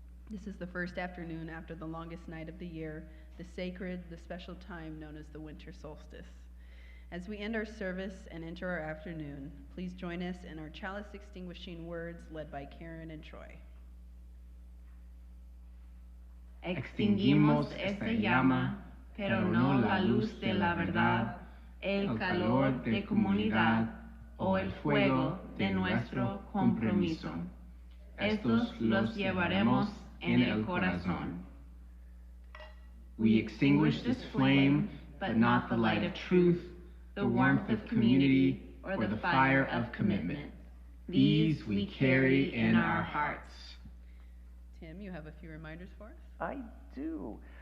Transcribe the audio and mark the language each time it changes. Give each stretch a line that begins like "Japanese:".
English: This is the first afternoon after the longest night of the year, the sacred, the special time known as the winter solstice. As we end our service and enter our afternoon, please join us in our chalice extinguishing words led by Karen and Troy.
Spanish: Extinguimos esta llama, pero no la luz de la verdad, el calor de comunidad o el fuego de nuestro compromiso. Estos los llevaremos en el corazón.
English: We extinguish this flame, but not the light of truth, the warmth of community, or the fire of commitment. These we carry in our hearts. Tim, you have a few reminders for us? I do.